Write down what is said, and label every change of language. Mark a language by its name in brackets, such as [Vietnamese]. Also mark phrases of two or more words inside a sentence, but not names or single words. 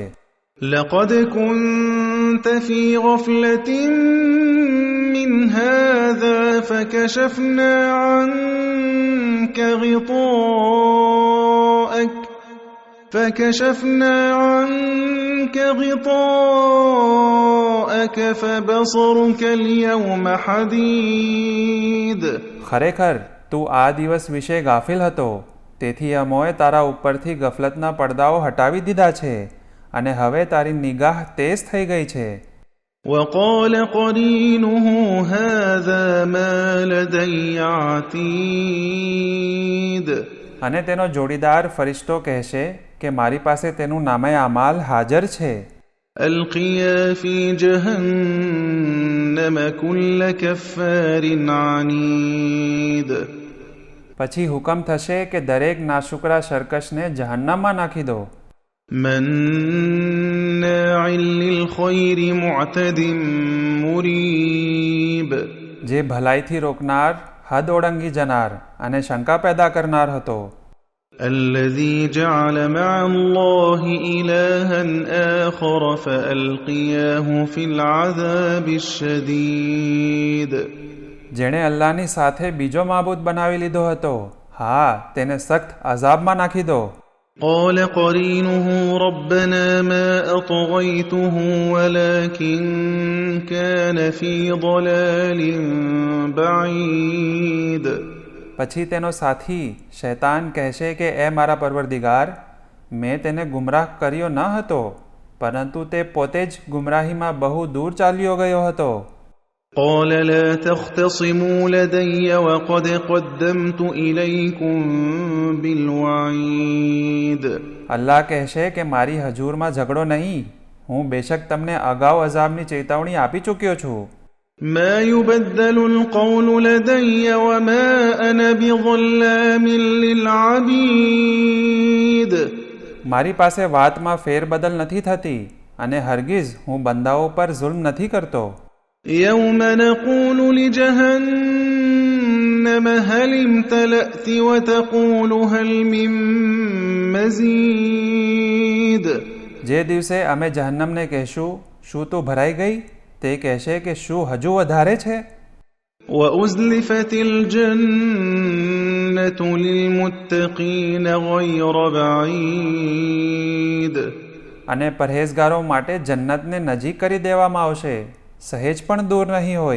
[Arabic] لقد كنت في غفلة من هذا فكشفنا عنك غطاءك فبصرك اليوم حديد [Gujarati] ખરેખર તું આ દિવસ વિશે ગાફિલ હતો તેથી અમોએ તારા ઉપરથી ગફલતના પડદાઓ હટાવી દીધા છે અને હવે તારી નિગાહ તેજ થઈ ગઈ છે. [Arabic] وقال قرينه هذا ما لدي عتيد [Gujarati] અને તેનો જોડીદાર ફરિશ્તો કહેશે કે મારી પાસે તેનું નામે આમાલ હાજર છે. [Arabic] ألقيا في جهنم كل كفار عنيد [Gujarati] પછી હુકમ થશે કે દરેક નાશુકરા સરકશને જહન્નમમાં નાખી દો. [Arabic] مناع للخير معتد مريب [Gujarati] જે ભલાઈથી રોકનાર હદ ઓળંગી જનાર અને શંકા પેદા કરનાર હતો. [Arabic] الذي جعل مع الله إلها آخر فألقياه في العذاب الشديد [Gujarati] જેણે અલ્લાહની સાથે બીજો માબૂદ બનાવી લીધો હતો હા તેને સખ્ત અઝાબમાં નાખી દો. [Arabic] قال قرينه ربنا ما أطغيته ولكن كان في ضلال بعيد [Gujarati] પછી તેનો સાથી શૈતાન કહેશે કે એ મારા પરવરદિગાર મેં તેને ગુમરાહ કર્યો ન હતો પરંતુ તે પોતે જ ગુમરાહીમાં બહુ દૂર ચાલ્યો ગયો હતો. [Arabic] قال لا تختصموا لدي وقد قدمت إليكم بالوعيد [Gujarati] અલ્લાહ કહેશે કે મારી હજૂરમાં ઝઘડો નહીં હું બેશક તમને અગાઉ અઝાબની ચેતવણી આપી ચૂક્યો છું. [Arabic] ما يبدل القول لدي وما أنا بظلام للعبيد [Gujarati] મારી પાસે વાતમાં ફેરબદલ નથી થતી અને હરગીઝ હું બંદાઓ પર જુલ્મ નથી કરતો. [Arabic] يوم نقول لجهنم هل امتلأت وتقول هل من مزيد [Gujarati] જે દિવસે અમે જહન્નમને કહેશું શું તું ભરાઈ ગઈ તે કહેશે કે શું હજુ વધારે છે. [Arabic] وأزلفت الجنة للمتقين غير بعيد [Gujarati] અને પરહેઝગારો માટે જન્નતને નજીક કરી દેવામાં આવશે સહેજ પણ દૂર નહીં હોય.